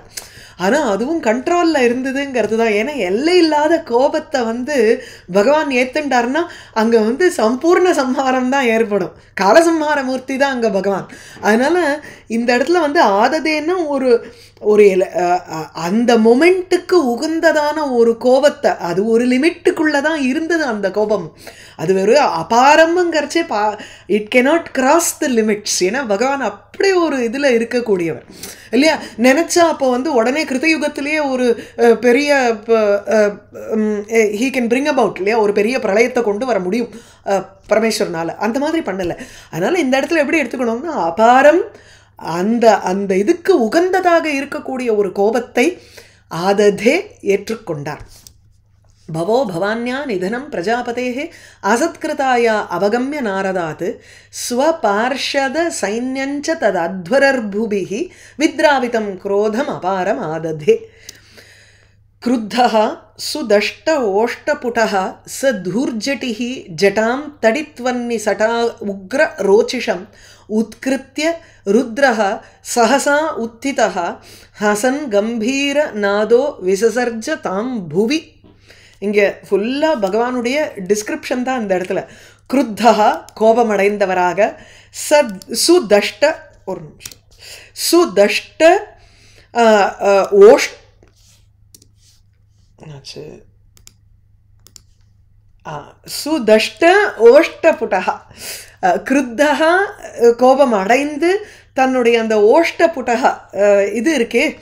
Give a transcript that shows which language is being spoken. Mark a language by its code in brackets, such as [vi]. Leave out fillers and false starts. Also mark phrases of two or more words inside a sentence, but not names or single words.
[ta] ஆனால் அதுவும் கண்ட்ரோலில் இருந்ததுங்கிறது தான். ஏன்னா எல்லை இல்லாத கோபத்தை வந்து பகவான் ஏற்றுண்டார்னா அங்கே வந்து சம்பூர்ண சம்ஹாரம் தான் ஏற்படும். காலசம்ஹார மூர்த்தி தான் அங்கே பகவான். அதனால் இந்த இடத்துல வந்து ஆததேன்னா ஒரு ஒரு அந்த மொமெண்ட்டுக்கு உகந்ததான ஒரு கோபத்தை, அது ஒரு லிமிட்டுக்குள்ளே தான் இருந்தது அந்த கோபம். அது வெறும் அபாரம்ங்கிறச்சே [en] it cannot cross the limits. [ta] ஏன்னா பகவான் அப்படி ஒரு இதில் இருக்கக்கூடியவர் இல்லையா? நினச்சா அப்போ வந்து உடனே கிருத்தயுகத்திலேயே ஒரு பெரிய [en] he can bring about [ta] இல்லையா, ஒரு பெரிய பிரளயத்தை கொண்டு வர முடியும் பரமேஸ்வரனால். அந்த மாதிரி பண்ணலை. அதனால் இந்த இடத்துல எப்படி எடுத்துக்கணும்னா அபாரம், அந்த அந்த இதுக்கு உகந்ததாக இருக்கக்கூடிய ஒரு கோபத்தை ஆததே ஏற்றுக்கொண்டார். [sa] भवो भवान्या निधनं प्रजापतेः असत्कृताया अवगम्य नारदात् स्वपार्षद सैन्यञ्च तत् अध्वरर्भुभिः विद्रावितं क्रोधम् अपारम् आददे. क्रुद्धः सुदष्ट ओष्टपुटः स धूर्जटिः जटां तडित्वन्निसटा उग्र रोचिषम् उत्कृत्य रुद्रः सहसा उत्थितः हसन् गंभीर नादो विससर्ज तां भुवि. [ta] இங்கே ஃபுல்லாக பகவானுடைய டிஸ்கிரிப்ஷன் தான் இந்த இடத்துல. क्रुद्धः கோபமடைந்தவராக, சுதஷ்ட, ஒரு நிமிஷம், [sa] सुदष्ट सुदष्ट ओष्ठपुटा, [ta] கிருத்தக கோபம் அடைந்து தன்னுடைய அந்த ஓஷ்டபுடக இது இருக்கே,